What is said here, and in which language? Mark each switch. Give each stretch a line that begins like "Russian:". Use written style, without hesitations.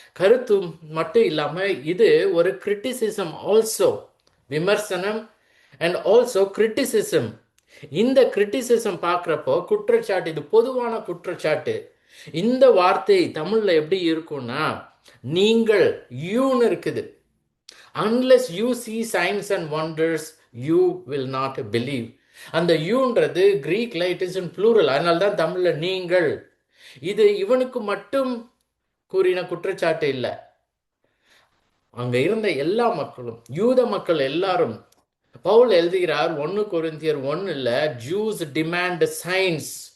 Tamil: கருத்து மட்டும் இல்லாம இது ஒரு கிரிட்டிசிசம்
English: Also, விமர்சனம் and also criticism.
Tamil: இந்த கிரிட்டிசிசம் பார்க்குறப்போ குற்றச்சாட்டு, இது பொதுவான குற்றச்சாட்டு. இந்த வார்த்தை தமிழ்ல எப்படி இருக்கும்னா, நீங்கள் யூன்னு இருக்குது.
English: unless you see signs and wonders you will not believe.
Tamil: அந்த யூன்றது கிரீக்ல
English: it is in plural,
Tamil: அதனால தான் தமிழ்ல நீங்கள். இது இவனுக்கு மட்டும் கூறின குற்றச்சாட்டு இல்லை, அங்க இருந்த எல்லா மக்களும், யூத மக்கள் எல்லாரும். பவுல் எழுதுகிறார் 1 கொரிந்தியர் 1ல்,
English: Jews demand signs.